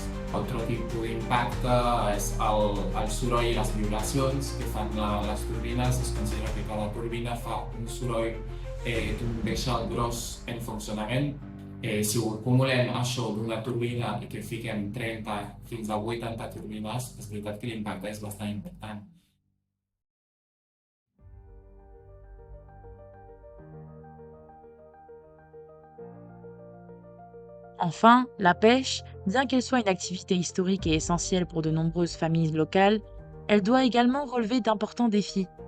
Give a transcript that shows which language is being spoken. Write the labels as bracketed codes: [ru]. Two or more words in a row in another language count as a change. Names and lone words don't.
[ca] Altre tipus d'impacte és el soroll i les vibracions que fan les turbines. Es considera que cada turbina fa un soroll d'un baixal gros en funcionament. Si ho acumulem això d'una turbina i que fiquem 30 fins a 80 turbines, és veritat que l'impacte és bastant important. [fr] Enfin, la pêche, bien qu'elle soit une activité historique et essentielle pour de nombreuses familles locales, elle doit également relever d'importants défis.